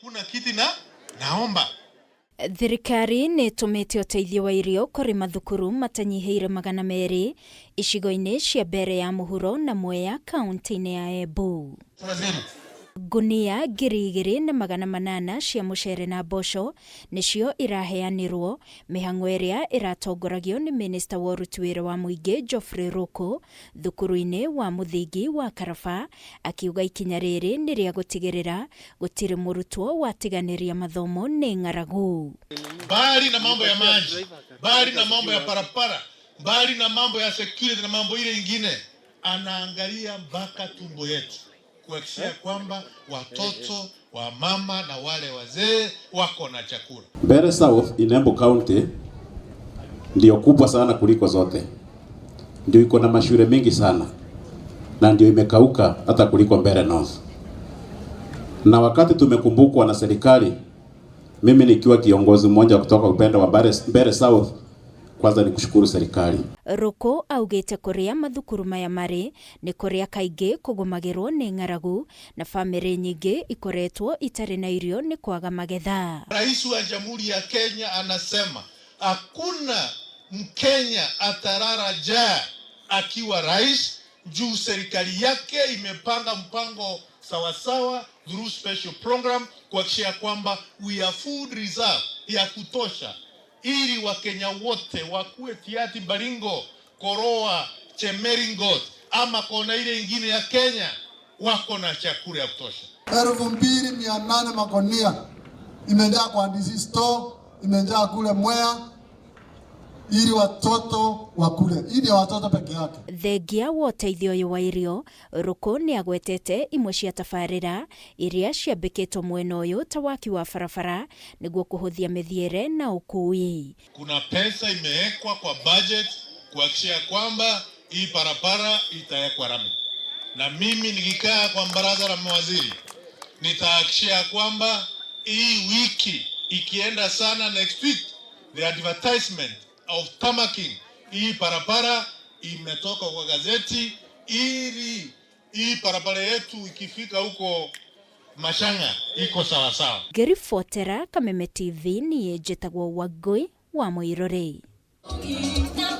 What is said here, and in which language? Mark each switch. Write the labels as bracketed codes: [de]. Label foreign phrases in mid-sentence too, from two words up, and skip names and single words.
[sw] Hakuna kiti na naomba. [ki] Thirikari nĩ ĩtũmĩte ũteithio wa irio kũrĩ mathukuru matanyiheire 200 icigo-inĩ cia mbere ya mũhuro na Mwea kaunti-inĩ ya Embu. Gunia 2,800 cia mũcere na mboco nĩcio iraheanirwo mĩhang'o ĩrĩa iratongoragio nĩ Minista wa ũruti wĩra wa mũingĩ Geoffrey Ruku thukuru-inĩ wa mũthingi wa Karaba, akiuga ikinya rĩrĩ nĩ rĩa gũtigĩrĩra gũtirĩ mũrutwo watiganĩria mathomo nĩ ng'aragu. [sw] Bali na mambo ya maji, bali na mambo ya parapara, bali na mambo ya security na mambo ile ingine, anaangalia mpaka tumbo yetu kuhakikisha kwamba watoto wa mama na wale wazee wako na chakula. Mbeere South in Embu County ndio kubwa sana kuliko zote. Ndio iko na mashule mengi sana. Na ndio imekauka hata kuliko Mbeere North. Na wakati tumekumbukwa na serikali, mimi nikiwa kiongozi mmoja kutoka upande wa Mbeere South, kwanza ni kushukuru serikali. [ki] Ruku augĩte kũrĩa mathukuru maya marĩ nĩ kũrĩa kaingĩ kũgũmagĩrwo nĩ ng'aragu na famĩlĩ nyingĩ ikoretwo itarĩ na irio nĩ kwaga magetha. [sw] Rais wa Jamhuri ya Kenya anasema hakuna Mkenya atarara njaa akiwa rais, juu serikali yake imepanga mpango sawasawa [en] through special program [sw] kuhakikisha kwamba [en] we have food reserve [sw] ya kutosha, ili Wakenya wote wakuwe Tiaty, Baringo, Koroa, Chemeringot ama kona ile ingine ya Kenya wako na chakula ya kutosha. 2,800 magunia imejaa kwa DC store, imejaa kule Mwea ili watoto wakule, ili watoto peke yake. [ki] Thengia wa ũteithio ũyũ wa irio, Ruku nĩ agwetete imwe cia tabarĩra iria ciambĩkĩtwo mwena ũyũ ta waki wa barabara nĩguo kũhũthia mĩthiĩre na ũkui. [sw] Kuna pesa imewekwa kwa budget kuhakikisha kwamba hii barabara itawekwa rami. Na mimi nikikaa kwa baraza la mawaziri nitahakikisha kwamba hii wiki ikienda sana, [en] next week the advertisement of tamaking [sw] hii barabara imetoka kwa gazeti, ili hii barabara yetu ikifika huko Mashanga iko sawa sawa. [ki] Ngĩribotera Kameme TV niĩ njĩtagwo Wangui wa Mũirũrĩ.